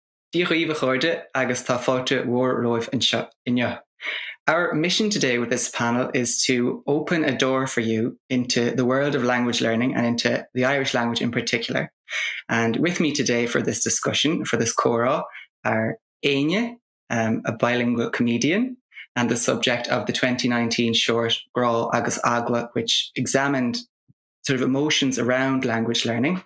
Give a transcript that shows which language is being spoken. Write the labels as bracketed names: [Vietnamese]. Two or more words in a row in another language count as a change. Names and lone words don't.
[Irish] Gaeilgeoirí agus tá fáilte mhór roimh inne. [English] Our mission today with this panel is to open a door for you into the world of language learning and into the Irish language in particular. And with me today for this discussion, for this chorale, are Áine, a bilingual comedian, and the subject of the 2019 short Grá agus Eagla, which examined sort of emotions around language learning.